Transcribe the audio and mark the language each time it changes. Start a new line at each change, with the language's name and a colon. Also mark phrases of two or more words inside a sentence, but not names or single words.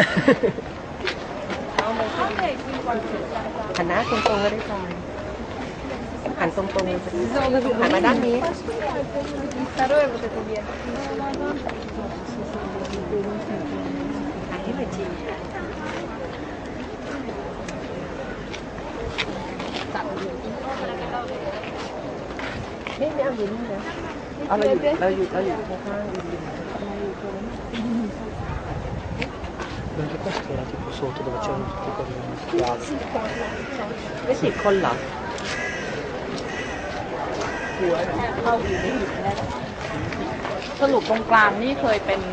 Thai: หันหน้าตรงๆก็ได้จอยหันตรงๆเลยหันมาด้านนี้หันให้หน่อยจีไม่เอาอยู่นี่นะเอาเราอยู่ข้างๆอยู่
Italian: Anche questo era tipo sotto dove c'erano tutti quelli schiavi.
Thai: ไม่สิบคนเหรอ สรุปตรงกลางนี่เคยเป็น